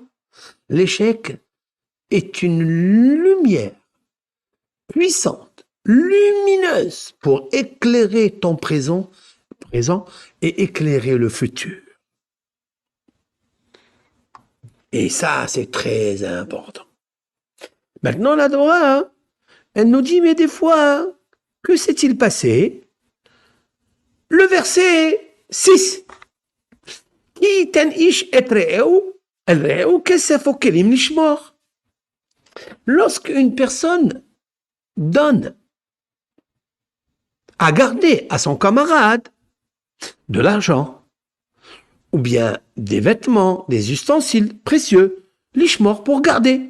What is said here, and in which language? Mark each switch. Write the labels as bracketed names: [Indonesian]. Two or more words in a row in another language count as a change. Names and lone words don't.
[French] L'échec est une lumière puissante, lumineuse pour éclairer ton présent et éclairer le futur. Et ça, c'est très important. Maintenant, la Torah, elle nous dit, mais des fois, que s'est-il passé? Le verset 6. [Hebrew] כי יתן איש את רעהו כסף כלים לשמור. [French] Lorsqu'une personne donne à garder à son camarade de l'argent, ou bien des vêtements, des ustensiles précieux, l'ishmor pour garder.